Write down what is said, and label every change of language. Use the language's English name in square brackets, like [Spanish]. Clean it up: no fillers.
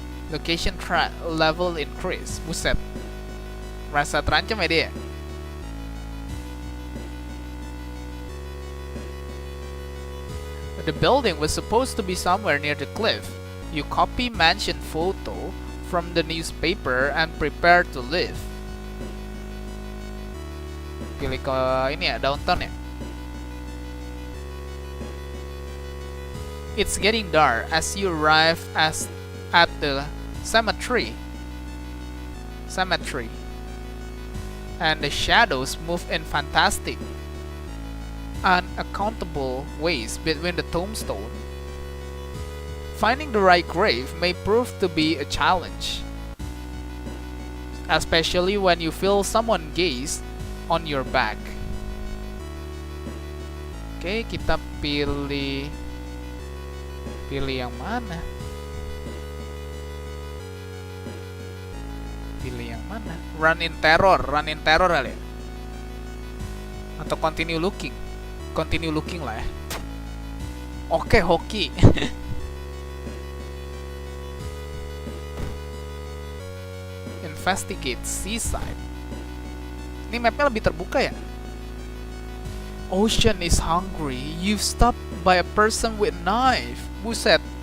[English] Location level increase. [Indonesian] Buset. Merasa terancam ya dia. [English] The building was supposed to be somewhere near the cliff. You copy mansion photo from the newspaper and prepare to leave. [Indonesian] Pilih ke ini ya, downtown ya. [English] It's getting dark as you arrive at the cemetery. And the shadows move in fantastic, unaccountable ways between the tombstone. Finding the right grave may prove to be a challenge, especially when you feel someone gaze on your back. [Indonesian] Oke, kita pilih yang mana? Pilih yang mana? [English] Run in terror [Indonesian] kali ya? Atau [English] continue looking [Indonesian] lah ya. Oke, hoki. [English] Investigate seaside. [Indonesian] Ini mapnya lebih terbuka ya. [English] Ocean is hungry. You've stopped by a person with knife. Buset.